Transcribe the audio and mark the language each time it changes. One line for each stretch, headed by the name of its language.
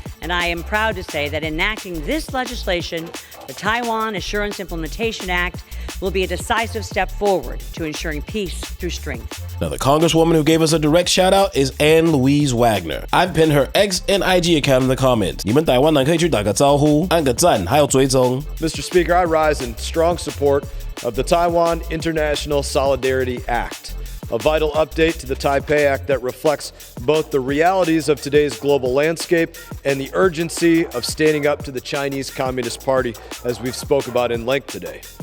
English: And I am proud to say that enacting this legislation, the Taiwan Assurance Implementation Act, will be a decisive step forward to ensuring peace through strength. Now, the congresswoman who gave us a direct shout out is Ann Louise Wagner. I've pinned her X and IG account in the comments.
Chinese: 你们台湾人可以去打个招呼，按个赞，还有追踪。
English: Mr. Speaker, I rise in strong support of the Taiwan International Solidarity Act, a vital update to the Taipei Act that reflects both the realities of today's global landscape and the urgency of standing up to the Chinese Communist Party, as we've spoke about in length today.